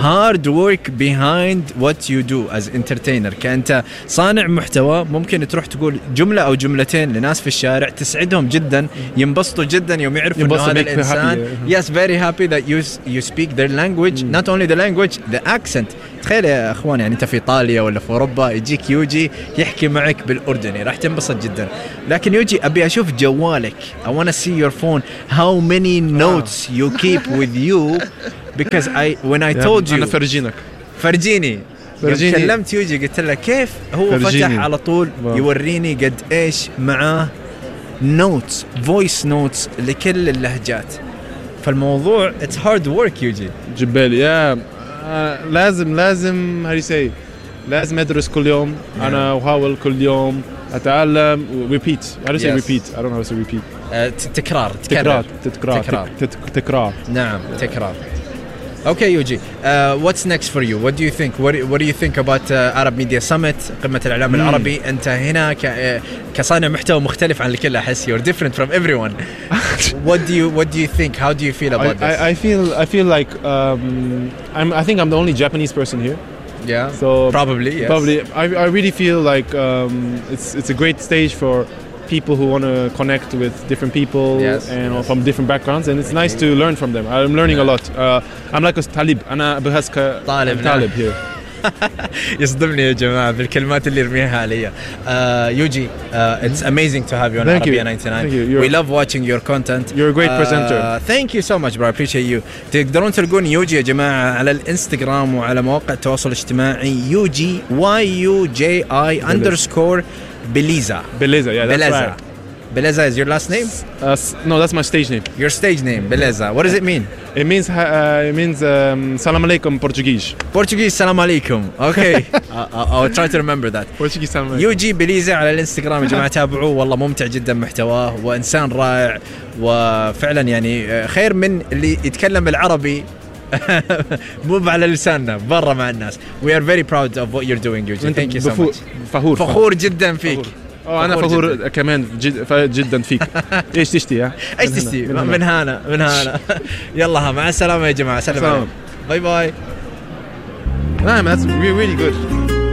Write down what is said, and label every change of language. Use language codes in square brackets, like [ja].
[en] Hard work behind what you do as entertainer. [ar] كأنت صانع محتوى ممكن تروح تقول جملة أو جملتين لناس في الشارع تسعدهم جدا، ينبسطوا جدا يوم يعرفوا أن هذا الإنسان [en] yes very happy that you speak their language. Not only the language, the accent. [ar] تخيل يا أخوان، يعني أنت في إيطاليا ولا في أوروبا، يجيك يوجي يحكي معك بالأردني، راح تنبسط جدا. لكن يوجي، أبي أشوف جوالك. [en] I wanna see your phone. How many notes you keep with you, because I told you. [ar] أنا فرجينك. فرجيني. فرجيني. كلمت يوجي قلت له كيف هو فرجيني. فتح على طول يوريني قد إيش معاه notes, voice notes لكل اللهجات. فالموضوع [en] it's hard work يوجي. [ar] جبال يا. لازم [en] how you say [ar] لازم أدرس كل يوم. أنا أحاول كل يوم أتعلم. [en] repeat how to say repeat I don't know how to say repeat. [ar] تكرار. نعم تكرار. [en] Okay يوجي، what's next for you? What do you think? What do you think about Arab Media Summit؟ [ar] قمة الإعلام العربي. أنت هنا كصانع محتوى مختلف عن الكل، أحس [en] you're different from everyone. What do you think? How do you feel about this? I think I'm the only Japanese person here. Yeah. So probably. Yes. Probably. I really feel like it's a great stage for people who want to connect with different people and from different backgrounds, and it's nice to learn from them. I'm learning a lot. I'm like a talib. [ar] أنا بهزك طالب. طالب [en] here. [ar] يصدمني يا جماعة بالكلمات اللي رميها علي. [en] يوجي, it's amazing to have you on Thank Arabia you. 99. Thank you. We love watching your content. You're a great presenter. Thank you so much, bro. I appreciate you. [ar] تقدرون تلقون يوجي يا جماعة على الانستغرام وعلى مواقع التواصل الاجتماعي. [en] يوجي, YUJI underscore Beliza. Beliza, yeah, that's Beliza. Right. Beleza is your last name? No, that's my stage name. Your stage name, Beleza. What does it mean? It means Salam Aleikum Portuguese. Portuguese Salam Aleikum. Okay. I'll try to remember that. Portuguese Salam Aleikum. [ar] يوجي بليزا على الانستغرام يا جماعة تابعوه, والله ممتع جدا محتواه وإنسان رائع وفعلا يعني خير من اللي يتكلم العربي مو على لساننا برا مع الناس. [en] We are very proud of what you're doing, يوجي. Thank you so much. [ar] فخور. فخور جدا فيك. أنا فخور كمان جدا فيك. إيش تشتي يا؟ إيش تشتي؟ من هنا من هنا. يلا مع السلامة يا جماعة. سلام. باي باي. نعم, [en] that's really good.